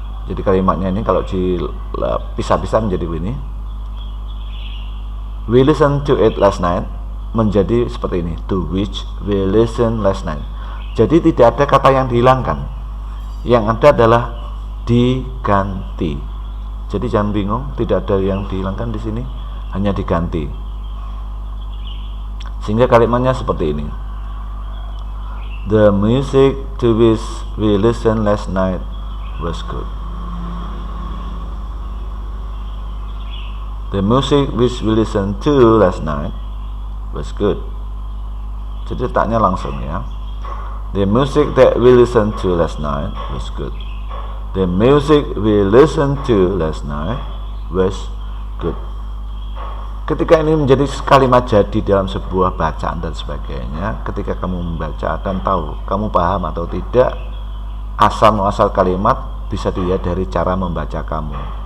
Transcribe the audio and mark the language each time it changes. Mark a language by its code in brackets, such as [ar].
[id] Jadi kalimatnya ini kalau dipisah-pisah menjadi begini. [en] We listen to it last night menjadi seperti ini. To which we listen last night. [id] Jadi tidak ada kata yang dihilangkan. Yang ada adalah diganti. Jadi jangan bingung, tidak ada yang dihilangkan di sini, hanya diganti. Sehingga kalimatnya seperti ini. [en] The music to which we listened last night was good. The music which we listened to last night was good. Jadi letaknya langsung ya. The music that we listened to last night was good. The music we listened to last night was good. [id] Ketika ini menjadi kalimat jadi dalam sebuah bacaan dan sebagainya, ketika kamu membaca akan tahu kamu paham atau tidak. Asal-muasal kalimat bisa dilihat dari cara membaca kamu.